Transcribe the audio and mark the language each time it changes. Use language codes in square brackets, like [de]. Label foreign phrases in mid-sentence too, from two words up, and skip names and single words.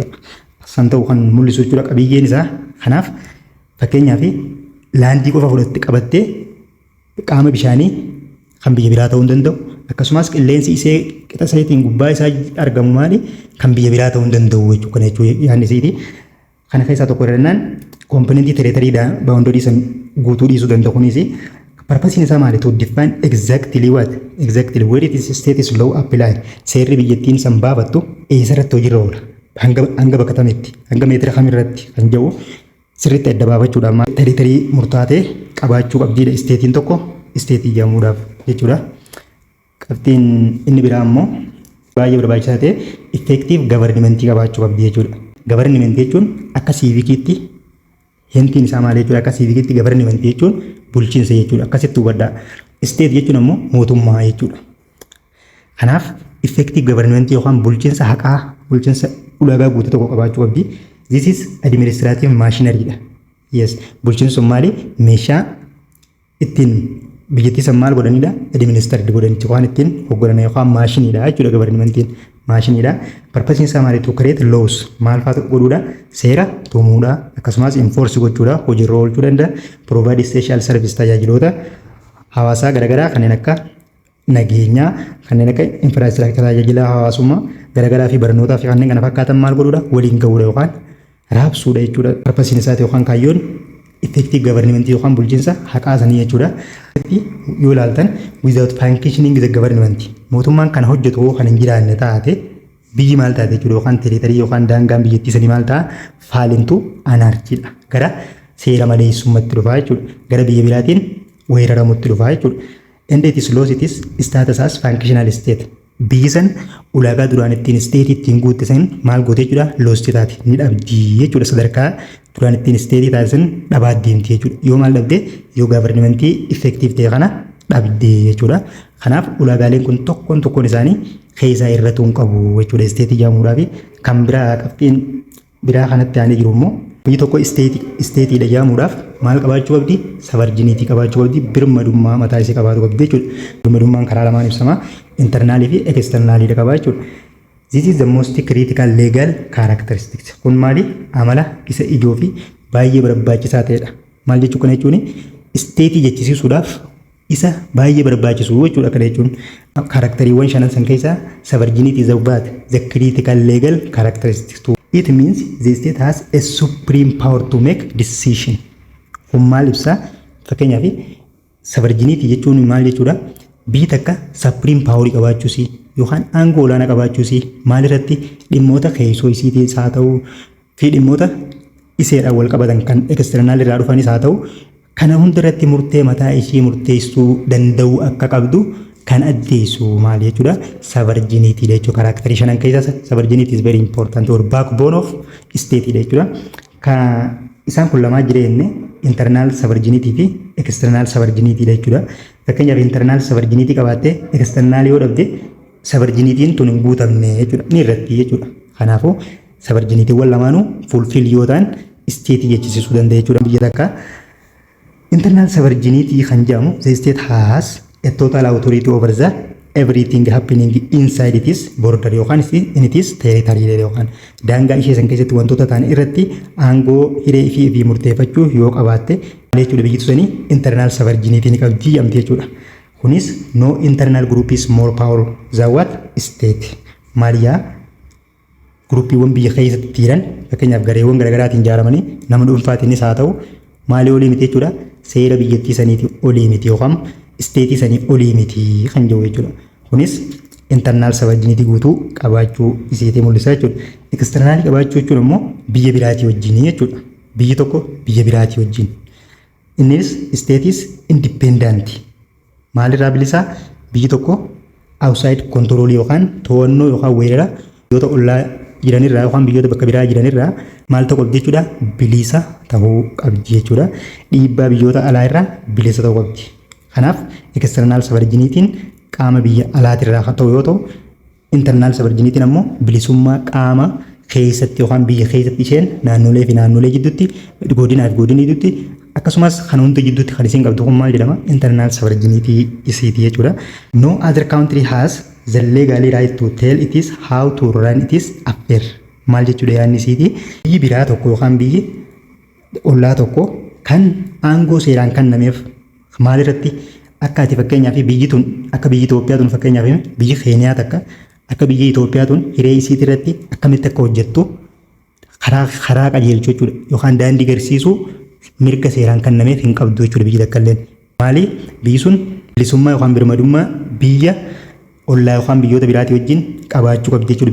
[om] San ta'u kan mul'isu jechuudha qabiyyeen isaa. Kanaaf fakkeenyaaf laandii qofa fudhattee qabattee qaama bishaanii kan biyya biraa ta'uu hin danda'u. Akkasumas qilleensi isee qixa saniitiin gubbaa isaa argamu maali? Kan biyya biraa ta'uu hin danda'u jechuudha. Kana jechuudha yaadni isiiti. Kana keessaa tokko irrannaan [en] komponentii territorii baawundarii [om] san guutuu dhiisuu danda'u kunis Purpose isaa maali? [en] To define exactly what? Exactly where it is status law apply. [om] Seerri biyyattiin san baafattu eessarratti hojiirra oola. Hanga bakka kamitti, hanga meetira kamirratti kan jiru sirriitti adda baafachuudhaan territorii murtaa'e qabaachuu qabdiidha isteetiin tokko isteetii jedhamuudhaaf jechuudha. Qabxiin inni biraa immoo baay'ee barbaachisaa ta'e [en] effective government [om] qabaachuu qabdi jechuudha. Government jechuun akka siivikiitti hentiin isaa maal jechuudha? Akka siivikiitti government jechuun bulchiinsa jechuudha. Akkasitti hubadhaa. State jechuun immoo mootummaa jechuudha. Kanaaf [en] effective government [om] yookaan bulchiinsa haqaa, bulchiinsa ulaagaa guutuu tokko qabaachuu qabdi. [en] This is administrative machinery dha. [om] Yes, bulchiinsi sun maali? Meeshaa ittiin biyyattii san maal godhanidha? Administrative godhanichi waan ittiin hoogganan yookaan maashiniidha jechuudha. Governmentiin maashiniidha. Purpose isaa maali? [en] To create laws. [om] Maal fa'aa godhuudha? Seera tumuudha. Akkasumas enforce gochuudha. Hojiirra oolchuu danda'a. [en] Provide social service [om] tajaajiloota hawaasaa garaagaraa kanneen akka nageenyaa, kanneen akka infrastructure tajaajila hawaasummaa garaagaraa fi barnootaa fi kanneen kana fakkaatan maal godhuudha? Waliin ga'uudha yookaan raabsuudha jechuudha. Purpose isaati yookaan kaayyoon [en] effective government [om] yookaan bulchiinsa haqaa sanii jechuudha. Yoo ilaaltan [en] without functioning the government [om] mootummaan kana hojjetu kan hin jiraanne taate biyyi maal taate jechuudha yookaan territorii yookaan daangaan biyyattii sanii maal ta'a? Faalintu anarchiidha. Gara seera maleessummaatti dhufaa jechuudha. Gara biyya biraatiin weeraramutti dhufaa jechuudha. [en] And it is lost its status as functional state. [om] Biyyi san ulaagaa duraan ittiin state ittiin guutte san maal goote jechuudha? Lost taate ni dhabdi jechuudha. Sadarkaa duraan ittiin state taate san dhabaa deemti jechuudha. Yoo maal dhabde? Yoo [en] governmentii effective [om] ta'e kana dhabde jechuudha. Kanaaf ulaagaaleen kun tokkoon isaanii keessaa irratti hin qabu jechuudha. State jedhamuudhaa fi kan biraa qabxiin biraa kanatti aanee jiru immoo biyyi tokko isteetiidha jedhamuudhaaf maal qabaachuu qabdi? Savarjiniitii qabaachuu qabdi. Birmadummaa mataa isii qabaachuu qabdi jechuudha. Birmadummaan karaa lamaan ibsama. Internaalii fi externaalii qabaachuudha. [en] This is the most critical legal characteristics. [om] Kun maali? Amala isa ijoo fi baay'ee barbaachisaa ta'edha. Maal jechuu kana jechuun isteetii jechisiisuudhaaf isa baay'ee barbaachisu jechuudha. Kana jechuun kaaraktariiwwan shanan san keessaa [en] savarjiniitii is the critical legal characteristics. It means the state has a supreme power to make decision. [om] Kun maal ibsa? Fakkeenyaaf savarjiniitii jechuun maal jechuudha? Biyyi takka [en] supreme power [om] qabaachuusi yookaan aangoo olaanaa qabaachuusi maal irratti? Dhimmoota keessoo isiitiis haa ta'u fi dhimmoota iseedhaan wal qabatan kan external irraa dhufanis haa ta'u kana hunda irratti murtee mataa ishii murteessuu danda'u akka qabdu kan addeessu maal jechuudha? Savarjiniitii jechuudha. Kaaraakterii shanan keessaa [en] savarjiniitii is very important or backbone of state [om] jechuudha. Isaan kun lamaa jireenya [en] internal savarjiniitii [om] fi [en] external savarjiniitii [om] jechuudha. Fakkeenyaaf [en] internal savarjiniitii [om] qabaattee external yoo dhabde savarjiniitiin tun hin guutamne jechuudha. Ni irratti jechuudha. Kanaafuu savarjiniitiiwwan lamaanuu fulfill yoo ta'an state jechisiisuu danda'a jechuudha. Biyya takka [en] internal savarjiniitii [om] kan jedhamu [en] the state has a total authority over the everything happening inside its border [om] yookaan [en] in its territory [om] yookaan daangaa ishee san keessatti wantoota ta'an irratti aangoo hiree fi murteeffachuu yoo qabaatte jechuudha. Biyyi suni [en] internal sovereignty [om] ni qabdi jedhamti jechuudha. [en] Kunis no internal group is more power than what state. [om] Maaliyaa groupiiwwan biyya keessatti jiran fakkeenyaaf gareewwan garaagaraatiin ijaaramanii nama dhuunfaatiinis haa ta'u maalii olii miti jechuudha. Seera biyyattii saniitii olii miti yookaan state sanii olii miti kan jiru jechuudha. Kunis [en] internal sovereignty [om] guutuu qabaachuu isiitii mul'isa jechuudha. External qabaachuu jechuun immoo biyya biraatii wajjin jechuudha. Biyyi tokko biyya biraatii wajjin. [en] Innis state is independent. [om] Maalirraa bilisaa? Biyyi tokko [en] outside control [om] yookaan to'annoo yookaan weerara biyyoota ollaa jiranirraa yookaan biyyoota bakka biraa jiranirraa maal ta'uu qabdi jechuudha? Bilisa ta'uu qabdi jechuudha. Dhiibbaa biyyoota alaa irraa bilisa ta'uu qabdi. Kanaaf [en] external sovereignty [om] qaama biyya alaatirraa ta'u yoo ta'u [en] internal sovereignty [om] ammoo bilisummaa qaama keessatti yookaan biyya keessatti isheen naannolee fi naannolee jidduutti godinaa fi godinii jidduutti akkasumas kan hundi jidduutti kan isiin qabdu kun maal jedhama? [en] Internal sovereignty [om] isiiti jechuudha. [en] No other country has the legal right to tell it is how to run it is affair. [om] Maal jechuudha yaadni isiiti? Biyyi biraa tokko yookaan biyyi ollaa tokko kan aangoo seeraan kennameef maal irratti akka ati fakkeenyaaf biyyi tun akka biyyi Itoophiyaa tun fakkeenyaaf biyyi Keeniyaa takka akka biyyi Itoophiyaa tun hiree isiitii irratti akkamitti akka hojjettu karaa qajeelchuu jechuudha yookaan daandii garsiisuu mirga seeraan kennameef hin qabdu jechuudha biyyi takka illee Maali biyyi sun bilisummaa yookaan birmadummaa biyya ollaa yookaan biyyoota biraatii wajjin qabaachuu qabdi jechuudha.